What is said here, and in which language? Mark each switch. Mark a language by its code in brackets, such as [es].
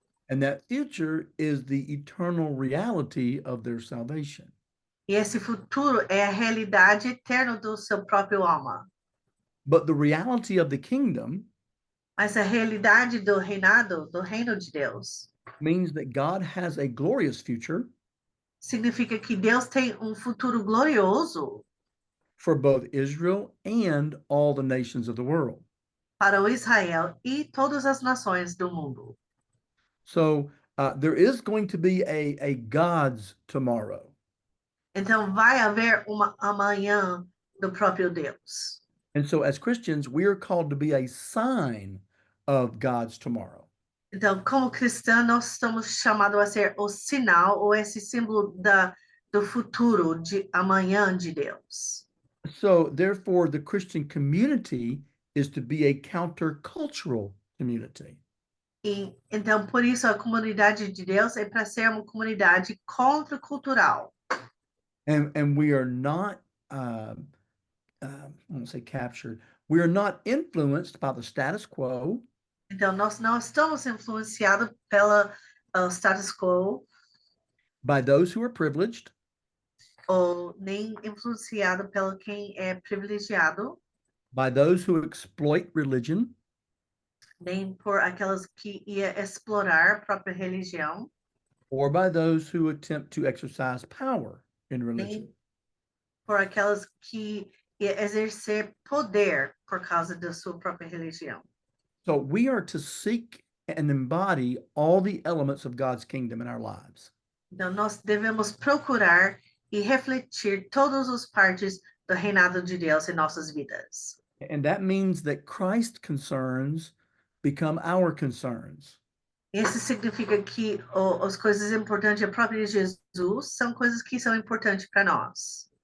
[en] And that future is the eternal reality of their salvation. [pt] E esse futuro é a realidade eterna do seu próprio alma. [en] But the reality of the kingdom [pt] Mas a realidade do reinado, do reino de Deus, [en] means that God has a glorious future [pt] significa que Deus tem futuro glorioso [en] for both Israel and all the nations of the world. [pt] para o Israel e todas as nações do mundo. [en] So there is going to be a God's tomorrow. [pt] Então, vai haver uma amanhã do próprio Deus. [en] And so as Christians, we are called to be a sign of God's tomorrow. [pt] Então, como cristãos, nós estamos chamados a ser o sinal ou esse símbolo do futuro, de amanhã de Deus. [en] So therefore, the Christian community is to be a countercultural community. [pt] E, então, por isso, a comunidade de Deus é para ser uma comunidade contracultural. [en] And we are not, I won't say captured, we are not influenced by the status quo. [pt] Então, nós não estamos influenciados pelo status quo, [en] By those who are privileged, [pt] ou nem influenciado pelo quem é privilegiado, [en] by those who exploit religion, [pt] nem por aquelas que ia explorar a própria religião, [en] or by those who attempt to exercise power in religion. [pt] nem por aquelas que ia exercer poder por causa da sua própria religião. [en] So we are to seek and embody all the elements of God's kingdom in our lives. [pt] Então, nós devemos procurar e refletir todas as partes do reinado de Deus em nossas vidas. [en] And that means that Christ's concerns become our concerns. [pt] Isso significa que as coisas importantes da própria Jesus são coisas que são importantes para nós.